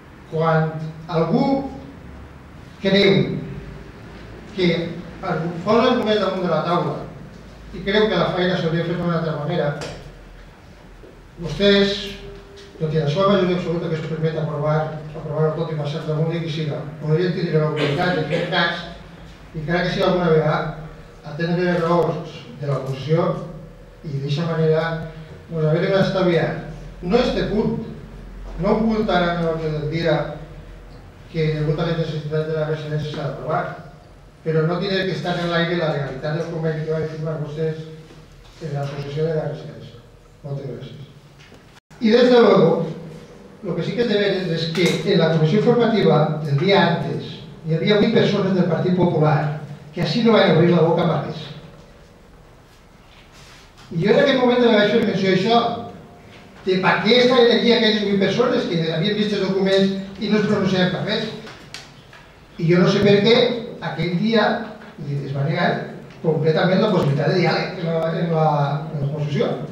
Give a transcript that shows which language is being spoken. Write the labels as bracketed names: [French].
[Catalan] Quan algú creu que posa el govern damunt de la taula i creu que la feina s'hauria fet d'una altra manera, vostès, tot i la seva majoria absoluta que es permet aprovar-ho tot i passar damunt de qui siga, podrien tindre l'oportunitat de fer cas i encara que sigui alguna vegada atendre les raons de l'oposició i d'aquesta manera haver-ho estalviat. No este punt, no un punt ara en l'ordre del dia que degut a les necessitats de la residència s'ha d'aprovar, però no tindrà que estar en l'aire la legalitat del conveni que van firmar vostès en l'associació de la residència. Moltes gràcies. [Spanish] Y desde luego, lo que sí que es de ver es que en la comisión formativa del día antes [Catalan] hi havia 8 persones del Partit Popular que així no van obrir la boca per res. I jo en aquell moment me vaig fer menció d'això, de per què estaven aquí aquelles 8 persones que havien vist els documents i no es pronunciaven per res. I jo no sé per què aquell dia es va negar completament la possibilitat de diàleg en l'exposició.